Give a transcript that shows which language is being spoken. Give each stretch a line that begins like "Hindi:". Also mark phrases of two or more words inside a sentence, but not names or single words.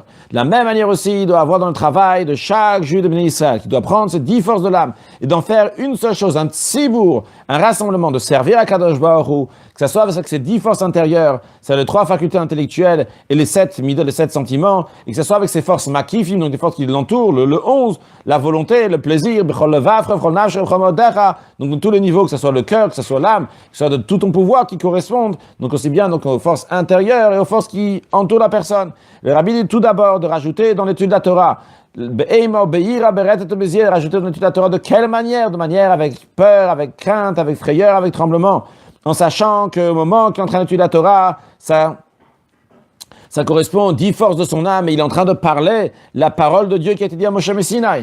French: De la même manière aussi, il doit avoir dans le travail de chaque juif de Bnei Israël, qui doit prendre ces 10 forces de l'âme et d'en faire une seule chose, un tzibour, un rassemblement, de servir à
Hebrew: קדוש ברוך הוא,
French: que ce soit avec ces 10 forces intérieures, c'est les 3 facultés intellectuelles et les 7 midot, les 7 sentiments, et que ce soit avec ces forces makifim, donc des forces qui l'entourent, le 11, la volonté, le plaisir,
Hebrew: בכל לבבך בכל נפשך בכל מאדך,
French: donc de tous les niveaux, que ce soit le cœur, que ce soit l'âme, que ce soit de tout ton pouvoir qui correspondent, donc aussi bien donc aux forces intérieures et aux forces qui entourent la personne. Le Rabbi dit tout d'abord de rajouter dans l'étude de la Torah, rajouter dans l'étude de la Torah de quelle manière? De manière avec peur, avec crainte, avec frayeur, avec tremblement, en sachant qu'au moment qu'il est en train d'étudier la Torah, ça correspond aux 10 forces de son âme, et il est en train de parler la parole de Dieu qui a été dit à Moshe Messinaï.